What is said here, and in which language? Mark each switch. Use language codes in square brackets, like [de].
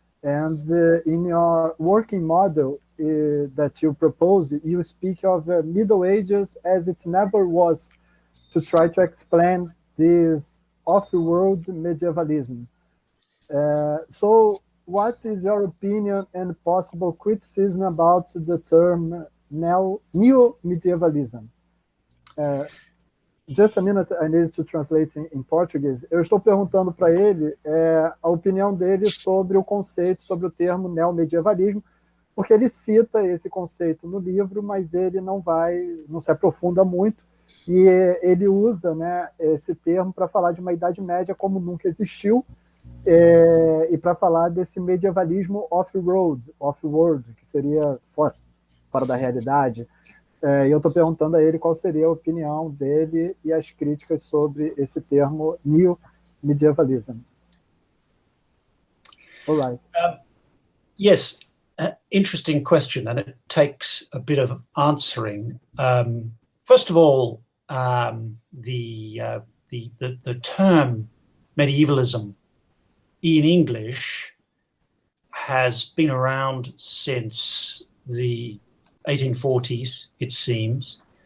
[en] And in your working model that you propose, you speak of Middle Ages as it never was, to try to explain this off-world medievalism. So what is your opinion and possible criticism about the term neo-medievalism? Just a minute, I need to translate in Portuguese. [pt] Eu estou perguntando para ele a opinião dele sobre o conceito, sobre o termo neomedievalismo, porque ele cita esse conceito no livro, mas ele não se aprofunda muito, e ele usa, né, esse termo para falar de uma Idade Média como nunca existiu, e para falar desse medievalismo off-world, que seria fora da realidade. E eu estou perguntando a ele qual seria a opinião dele e as críticas sobre esse termo neo-medievalism. [en] All right. Yes, interesting question, and it takes a bit of answering. First of all, the term medievalism in English has been around since the 1840s, it seems,